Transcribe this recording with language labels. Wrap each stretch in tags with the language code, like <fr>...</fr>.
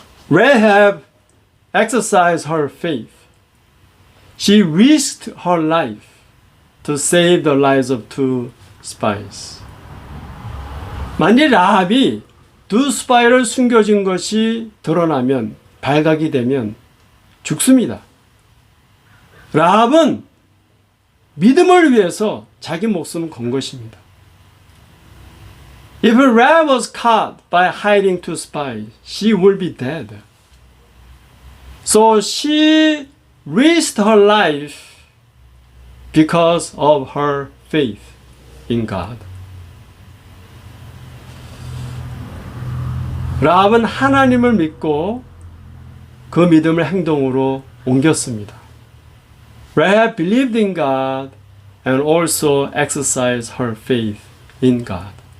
<en>Rahab exercised her faith. She risked her life to save the lives of two spies.</en> <ko>만일 라합이 두 스파이를 숨겨진 것이 드러나면, 발각이 되면 죽습니다. 라합은 믿음을 위해서 자기 목숨을 건 것입니다.</ko> <en>If Rahab was caught by hiding two spies, she would be dead. So she risked her life because of her faith in God.</en> <ko>라합은 하나님을 믿고 그 믿음을 행동으로 옮겼습니다.</ko> <en>Rahab believed in God and also exercised her faith in God.</en>